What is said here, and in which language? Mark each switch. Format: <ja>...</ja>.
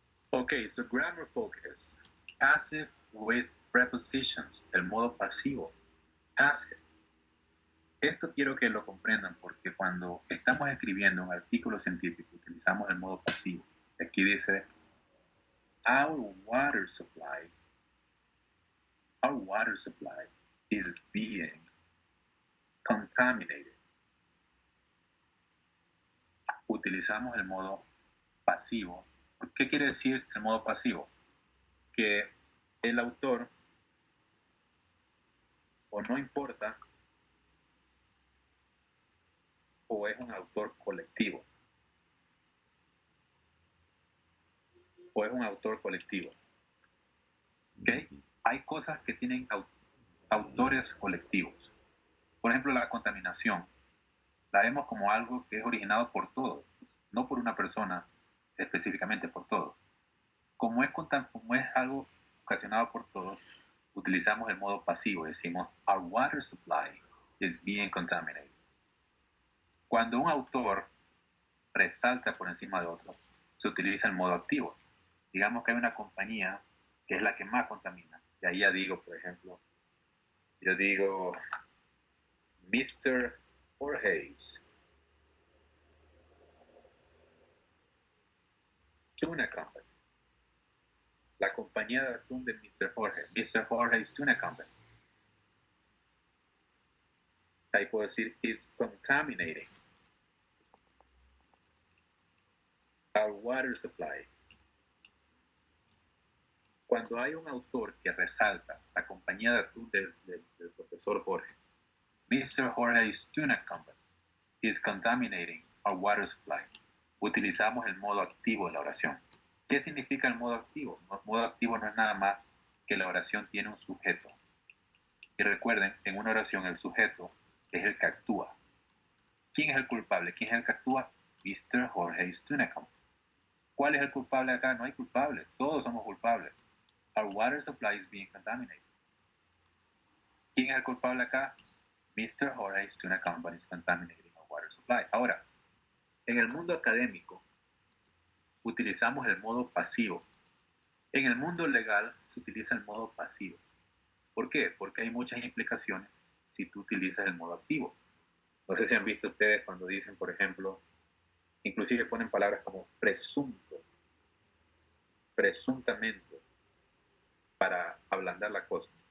<en>Ok, so grammar focus. Passive with prepositions,</en> <es>el modo pasivo.</es> <en>Passive.</en> <es>Esto quiero que lo comprendan porque cuando estamos escribiendo un artículo científico utilizamos el modo pasivo. Aquí dice,</es> <en>our water supply is being contaminated.</en> <es>Utilizamos el modo pasivo. ¿Qué quiere decir el modo pasivo? Que el autor, o no importa, o es un autor colectivo. O es un autor colectivo. ¿Ok? Hay cosas que tienen autores colectivos. Por ejemplo, la contaminación. La vemos como algo que es originado por todos, no por una persona específicamente, por todos. Como es algo ocasionado por todos, utilizamos el modo pasivo. Decimos,</es> <en>our water supply is being contaminated.</en> <es>Cuando un autor resalta por encima de otro, se utiliza el modo activo. Digamos que hay una compañía que es la que más contamina. Y ahí ya digo, por ejemplo, yo digo, Mr.</es> <en>Jorge's Tuna Company.</en> <es>La compañía de atún de Mr. Jorge's Tuna Company. Ahí puedo decir,</es> <en>is contaminating our water supply.</en> <es>Cuando hay un autor que resalta la compañía de atún del profesor Jorge, Mr.</es> <en>Jorge's Tuna Company is contaminating our water supply.</en> <es>Utilizamos el modo activo de la oración. ¿Qué significa el modo activo? El modo activo no es nada más que la oración tiene un sujeto. Y recuerden, en una oración el sujeto es el que actúa. ¿Quién es el culpable? ¿Quién es el que actúa? Mr. Jorge's Tuna Company. ¿Cuál es el culpable acá? No hay culpable. Todos somos culpables.</es> <en>Our water supply is being contaminated.</en> <es>¿Quién es el culpable acá?</es> <en>Mr. Jorge's Tuna Company is contaminating our water supply.</en> <es>Ahora, en el mundo académico, utilizamos el modo pasivo. En el mundo legal se utiliza el modo pasivo. ¿Por qué? Porque hay muchas implicaciones si tú utilizas el modo activo. No sé si han visto ustedes cuando dicen, por ejemplo, inclusive ponen palabras como presunto, presuntamente, para ablandar la cosa.</es>